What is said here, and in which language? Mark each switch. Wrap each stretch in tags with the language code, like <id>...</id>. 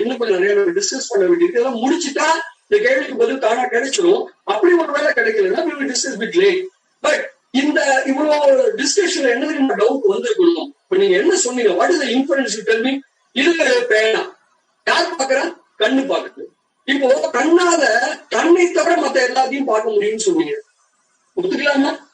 <ta>இன்னும் கொஞ்சம் நிறைய டிஸ்கஸ் பண்ண வேண்டியது. இதெல்லாம் முடிச்சுட்டா இந்த கேள்விக்கு பதில் தானா கிடைச்சிடும். அப்படி ஒருவேளை கிடைக்கலன்னா</ta> <en>we will discuss bit late.</en> <ta>But இந்த இவ்வளவு டிஸ்கஷன்ல என்ன தெரியுமா டவுட் வந்துருக்கணும். இப்ப நீங்க என்ன சொன்னீங்க,</ta> <en>What is the inference you tell me?</en> <ta>இது பேனா யார் பாக்குறா? கண்ணு பாக்குது. இப்போ கண்ணால கண்ணை தவிர மத்த எல்லாத்தையும் பார்க்க முடியும்னு சொன்னீங்க, ஒத்துக்கலாமா?</ta>